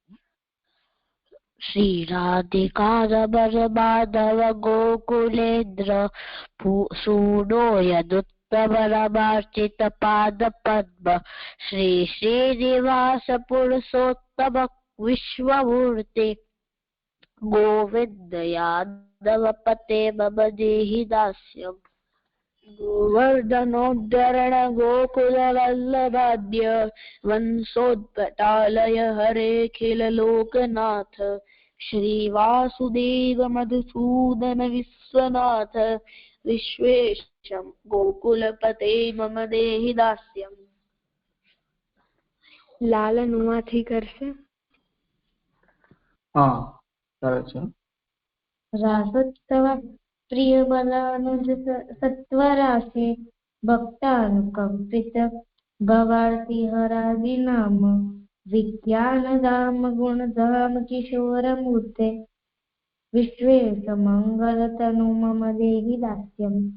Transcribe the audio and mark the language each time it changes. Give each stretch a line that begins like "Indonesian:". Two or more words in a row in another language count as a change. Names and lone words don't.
Sanskrit: શ્રી રાધિકા રબર માધવ ગોકુલેન્દ્ર સૂનો યદુત્તમરમાર્ચિત પાદ પદ્મ શ્રી શ્રીનિવાસ પુરુષોત્તમ વિશ્વમૂર્તિ ગોવિંદ યાદવ પતે મમ દેહિ દાસ્યમ. गोवर्धनोद्धरण गोकुल वल्लभाद्य वंशोत्पटालय हरेखिल लोकनाथ श्रीवासुदेव मधुसूदन विश्वनाथ विश्वेशम गोकुलपते मम देहि दास्यम.
Gujarati: લાલન ઉમાથી કરશે. હા, કરે છે.
Sanskrit: રાસોત્સવ પ્રિય બલાનુજ સત્વરાશિ ભક્તાનુકંપિત ભવાર્થી હરાદિ નામ વિજ્ઞાન ધામ ગુણધામ કિશોર મૂર્તે વિશ્વેશ મંગલ તનુ મમ દેહિ દાસ્યમ.